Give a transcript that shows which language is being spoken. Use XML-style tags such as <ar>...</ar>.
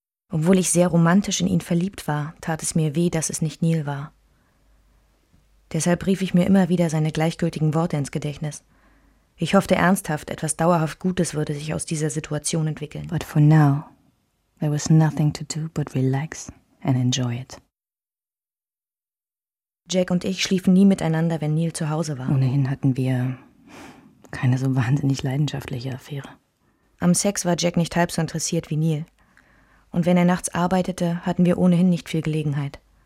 <de>Obwohl ich sehr romantisch in ihn verliebt war, tat es mir weh, dass es nicht Neil war. Deshalb rief ich mir immer wieder seine gleichgültigen Worte ins Gedächtnis. Ich hoffte ernsthaft, etwas dauerhaft Gutes würde sich aus dieser Situation entwickeln.</de> <en>But for now, there was nothing to do but relax and enjoy it.</en> <de>Jack und ich schliefen nie miteinander, wenn Neil zu Hause war. Ohnehin hatten wir keine so wahnsinnig leidenschaftliche Affäre. Am Sex war Jack nicht halb so interessiert wie Neil. Und wenn er nachts arbeitete, hatten wir ohnehin nicht viel Gelegenheit.</de>